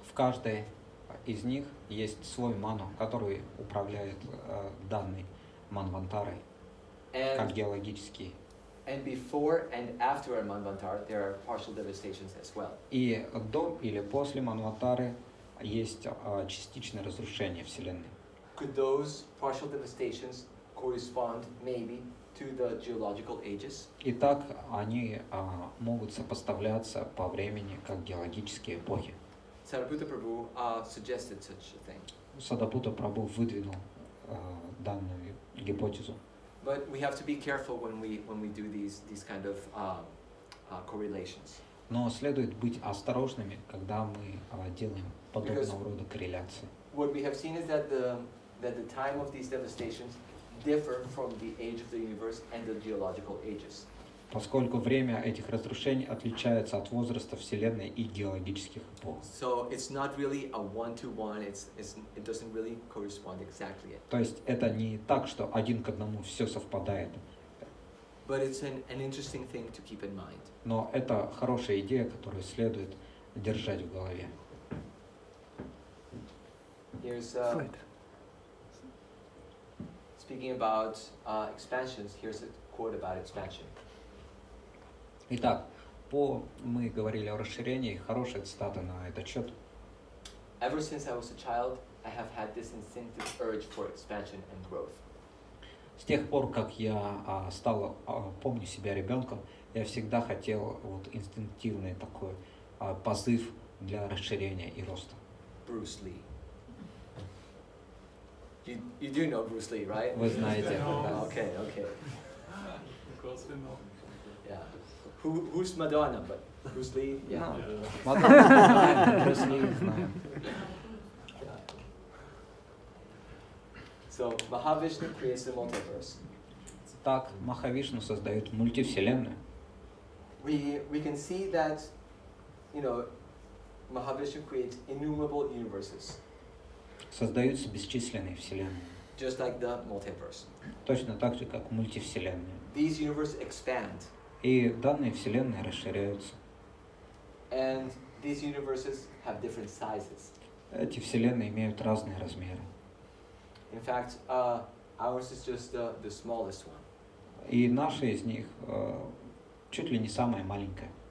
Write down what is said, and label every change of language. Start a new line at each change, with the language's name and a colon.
Russian: в каждой из них есть свой ману, который управляет данной манвантары, как
English: And,
Russian: геологические.
English: and before and after a manvantar, there are partial devastations as well.
Russian: И до или после манвантары есть частичное разрушение Вселенной.
English: Could those partial devastations correspond maybe to the geological ages?
Russian: Итак, они могут сопоставляться по времени как геологические эпохи.
English: Sariputta Prabhu suggested such a thing.
Russian: Садапута Прабху выдвинул данную гипотезу.
English: But we have to be careful when we do these kind of correlations.
Russian: Но следует быть осторожными, когда мы делаем подобного рода корреляции.
English: What we have seen is that the time of these devastations differ from the age of the universe and the geological ages.
Russian: Поскольку время этих разрушений отличается от возраста Вселенной и геологических эпох.
English: So it's not really a one-to-one. It doesn't really correspond exactly.
Russian: То есть это не так, что один к одному все совпадает.
English: But it's an interesting thing to keep in mind.
Russian: Но это хорошая идея, которую следует держать в голове.
English: Here's speaking about expansions. Here's a quote about expansion.
Russian: Итак, мы говорили о расширении, хорошая цитата на этот счет.
English: Ever since I was a child, I have had this instinctive urge for expansion and growth.
Russian: С тех пор, как я помню себя ребенком, я всегда хотел вот инстинктивный такой позыв для расширения и роста.
English: Bruce Lee. You do know Bruce Lee, right?
Russian: Вы знаете, да.
English: Okay. Of course we know. Yeah. Who's Madonna? But Bruce Lee. Yeah.
Russian: Мадонну знаем, Брюс Ли знаем.
English: So Mahavishnu creates the multiverse.
Russian: Так, Махавишну создает мультивселенную.
English: We can see that, Mahavishnu creates innumerable universes,
Russian: Создаются бесчисленные вселенные.
English: just like the multiverse.
Russian: Точно так же, как мультивселенная.
English: These universes expand,
Russian: И данные вселенные расширяются.
English: and these universes have different sizes.
Russian: Эти вселенные имеют разные размеры.
English: In fact, ours is just the smallest one.
Russian: И наша из них чуть ли не самая маленькая.